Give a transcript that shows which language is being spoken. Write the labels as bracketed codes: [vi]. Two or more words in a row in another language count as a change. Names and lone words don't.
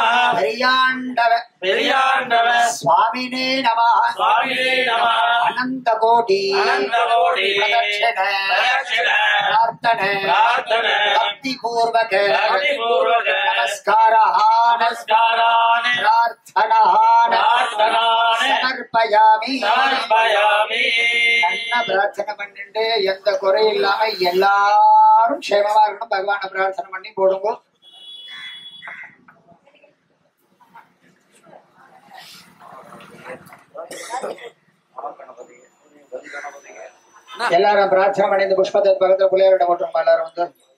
[ta] பெரியாண்டவ [sa] स्वामिने नमः अनंतकोटि प्रदक्षिण प्रार्थना भक्तिपूर्वक नमस्कारान् प्रार्थनान् समर्पयामि [ta] நல்ல பிரார்த்தனை பண்ணிட்டு எந்த குறை இல்லாம எல்லாரும் க்ஷேமமா இருக்கணும் பகவான பிரார்த்தனை பண்ணி போடுங்க. எல்லாரும் பிரார்த்தனை பண்ணி இந்த புஷ்பத்தை பக்கத்துல பிள்ளையாரோட போட்டுருமா எல்லாரும் வந்து